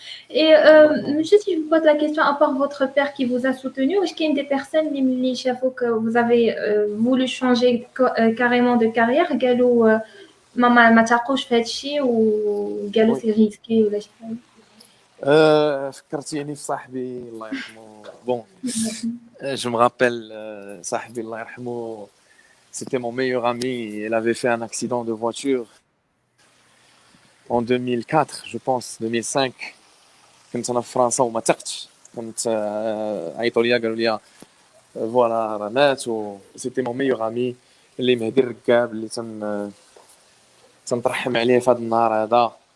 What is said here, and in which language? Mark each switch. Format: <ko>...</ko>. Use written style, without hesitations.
<fr>Et monsieur, si je vous pose la question, à part votre père qui vous a soutenu, est-ce qu'il y a des personnes, les chefs, que vous avez voulu changer carrément de carrière,</fr> <ar>galou maman ma تاقوش في هادشي وقالوا سي ريسكي ولا شي حاجه؟ فكرتيني في صاحبي الله يرحمه.</ar> <fr>بون je me rappelle</fr> <ar>صاحبي الله يرحمه,</ar> <fr>c'était mon meilleur ami. Il avait fait un accident de voiture en 2004 je pense 2005.</fr> <ar>كنت انا في فرنسا وما تقتش, كنت عيطوا لي قالوا لي فوالا راه مات. و</ar> <fr>c'était mon meilleur ami</fr> <ar>اللي مهدي الركاب اللي تنترحم عليه في هذا النهار هذا.</ar>